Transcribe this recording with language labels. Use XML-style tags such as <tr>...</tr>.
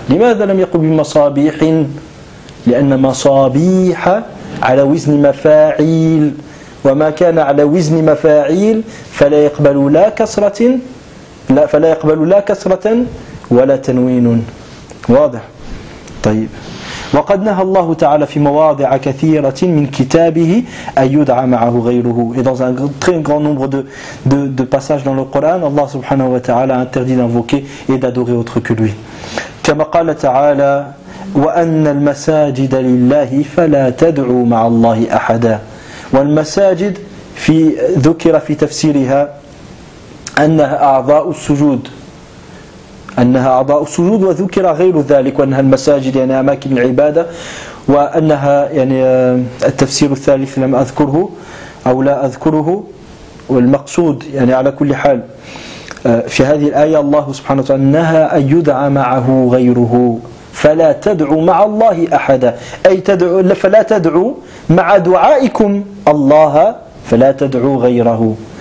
<ar>لماذا لم يقل بمصابيح؟ لأن مصابيح على وزن مفاعيل وما كان على وزن مفاعيل فلا يقبل لا كسرة لا فلا يقبل لا كسرة ولا تنوين. واضح؟ طيب. وقد نهى الله تعالى في مواضع كثيرة من كتابه أن يدعى معه غيره.</ar> <fr>Et dans un très grand nombre de passages dans le Coran, Allah subhanahu wa ta'ala interdit d'invoquer et d'adorer autre que lui.</fr> <ar>كما قال تعالى وأن المساجد لله فلا تدعوا مع الله أحدا. والمساجد ذكر في تفسيرها أنها أعضاء السجود أنها أعضاء السجود وذكر غير ذلك وأنها المساجد يعني أماكن العبادة وأنها يعني التفسير الثالث لم أذكره أو لا أذكره والمقصود يعني على كل حال في هذه الآية الله سبحانه وتعالى نهى أن يدعى معه غيره فلا تدعوا مع الله أحدا أي تدعو فلا تدعوا مع دعائكم الله فلا تدعوا غيره</ar>